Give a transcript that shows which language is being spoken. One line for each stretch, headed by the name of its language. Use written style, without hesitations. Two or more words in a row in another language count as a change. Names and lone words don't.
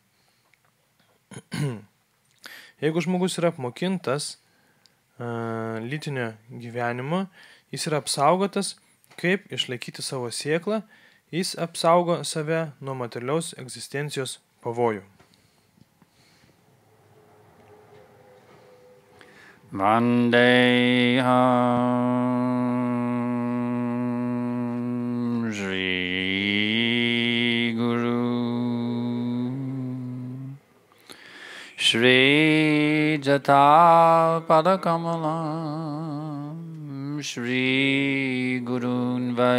Lithuanian: Jeigu žmogus yra apmokintas lytinio gyvenimo, jis yra apsaugotas, kaip išlaikyti savo sėklą, jis apsaugo save nuo materialiaus egzistencijos pavojų.
Sanskrit: वन्देऽहं श्री गुरु श्री यत पदकमलं श्री गुरून्